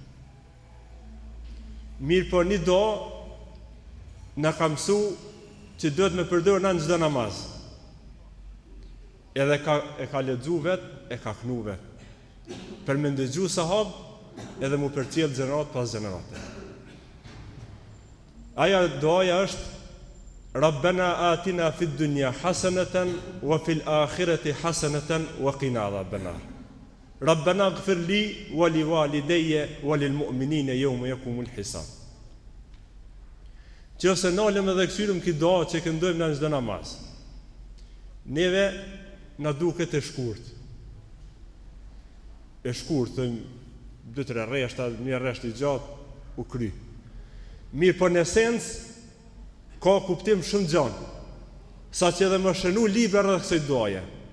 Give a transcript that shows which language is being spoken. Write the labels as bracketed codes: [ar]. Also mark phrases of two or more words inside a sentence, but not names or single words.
[sq] Mirë, po një dua na ka mësu që duhet me përdorur në çdo namaz. Edhe e ka lexu vet, e ka knu vet, për me ndëgju sahab, edhe mu përcjell gjenerat pas gjenerate. Aja doaja është [ar] ربنا آتنا في الدنيا حسنة وفي الآخرة حسنة وقنا عذاب النار. ربنا اغفر لي ولوالدي وللمؤمنين يوم يقوم الحساب. [sq] Nëse nalëm edhe kthyrëm këtë dua që këndojmë në çdo namaz, neve na duket e shkurt. E shkurt, 2-3 rreshta, një rresht i gjatë, u kry. Mirë, po në esencë ka kuptim shumë gjanë, sa që edhe më shënu libra rreth kësaj duaje.